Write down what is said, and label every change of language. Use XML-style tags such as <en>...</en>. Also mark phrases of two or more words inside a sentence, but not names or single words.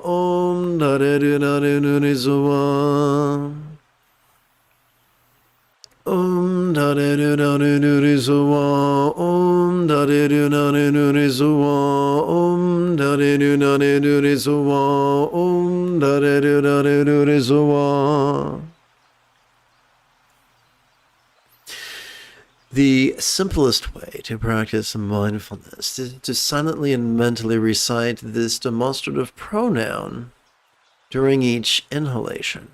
<en>Om da de do da de do de so wa. Om da de do da de do de so wa. Om da de do da de do de so wa. Om da de do da de do de so wa. Om da de do da de do de so wa. The simplest way to practice mindfulness is to silently and mentally recite this demonstrative pronoun during each inhalation.</en>